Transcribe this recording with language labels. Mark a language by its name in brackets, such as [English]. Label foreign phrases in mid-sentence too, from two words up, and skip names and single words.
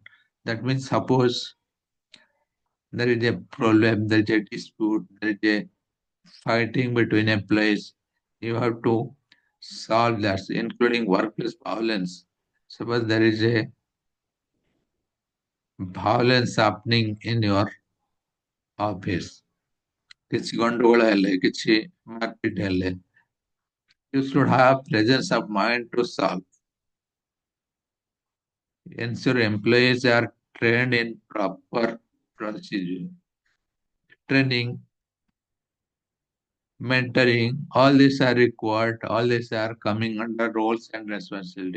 [English] That means suppose there is a problem, there is a dispute, there is a fighting between employees. You have to solve that, including workplace violence. Suppose there is a violence happening in your office. [Odia] କିଛି ଗଣ୍ଡଗୋଳ ହେଲେ କିଛି ମାରପିଟ ହେଲେ [English] you should have presence of mind to solve. Ensure employees are trained in proper procedure. Training, mentoring, all these are required, all these are coming under roles and responsibility.